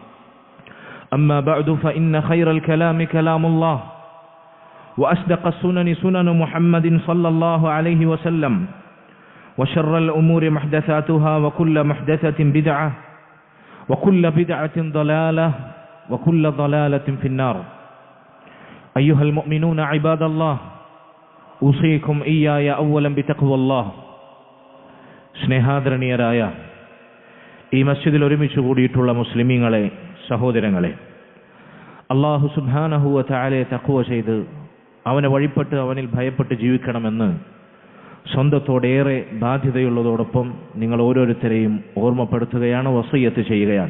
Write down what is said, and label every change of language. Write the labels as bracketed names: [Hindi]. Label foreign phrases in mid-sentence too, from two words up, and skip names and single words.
[Arabic] أما بعد فإن خير الكلام كلام الله وأصدق السنن سنن محمد صلى الله عليه وسلم وشر الأمور محدثاتها وكل محدثة بدعة وكل بدعة ضلالة وكل ضلالة في النار أيها المؤمنون عباد الله أوصيكم إياي أولا بتقوى الله [Malayalam] സ്നേഹാദരണീയരായ ഈ മസ്ജിദിൽ ഒരുമിച്ച് കൂടിയിട്ടുള്ള മുസ്ലിമീങ്ങളെ, സഹോദരങ്ങളെ, [Arabic] الله سبحانه وتعالى [Malayalam] തഖ്വ ചെയ്ത് അവനെ വഴിപ്പെട്ട് അവനിൽ ഭയപ്പെട്ട് ജീവിക്കണമെന്ന് സ്വന്തത്തോടേറെ ബാധ്യതയുള്ളതോടൊപ്പം നിങ്ങൾ ഓരോരുത്തരെയും ഓർമ്മപ്പെടുത്തുകയാണ്, വസിയ്യത്ത് ചെയ്യുകയാണ്.